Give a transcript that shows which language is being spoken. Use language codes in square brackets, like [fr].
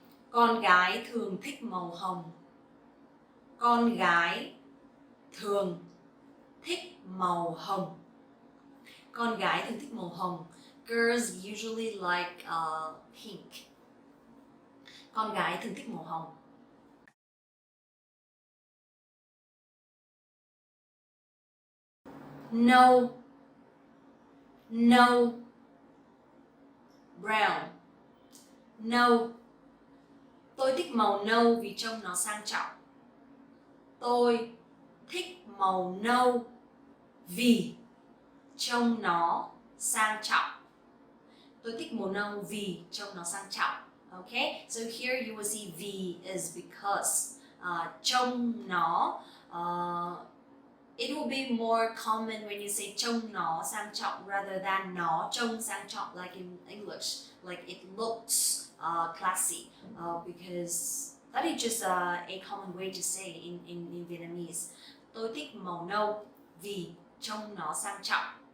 [vi] Con gái thường thích màu hồng. Con gái thường thích màu hồng. Con gái thường thích màu hồng. [en] Girls usually like pink. [vi] Con gái thường thích màu hồng. [en] No, no. Brown, nâu. [vi] Tôi thích màu nâu vì trông nó sang trọng. Tôi thích màu nâu vì trông nó sang trọng. Tôi thích màu nâu vì trông nó sang trọng. [en] Okay, so here you will see vì is because. [vi] Trông nó, [en] it will be more common when you say [vi] trông nó sang trọng [en] rather than [vi] nó trông sang trọng [en] like in English, like it looks classy, because that is just a common way to say in Vietnamese. [vi] Tôi thích màu nâu vì trông nó sang trọng.